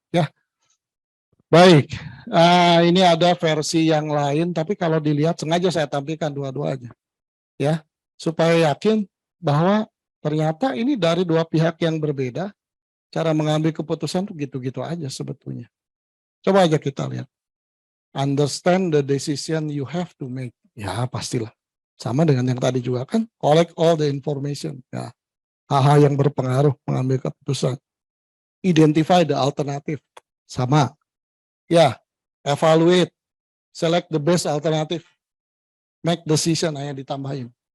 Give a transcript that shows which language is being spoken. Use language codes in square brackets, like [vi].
[id] Ya, baik. Ini ada versi yang lain, tapi kalau dilihat sengaja saya tampilkan dua-duanya, ya, supaya yakin bahwa ternyata ini dari dua pihak yang berbeda, cara mengambil keputusan tuh gitu-gitu aja sebetulnya. Coba aja kita lihat. [en] Understand the decision you have to make. [id] Ya pastilah. Sama dengan yang tadi juga kan. [en] Collect all the information. [id] Ya, hal-hal yang berpengaruh mengambil keputusan. [en] Identify the alternative. [id] Sama. Ya, [en] evaluate. Select the best alternative. Make decision, [id] hanya ditambahin.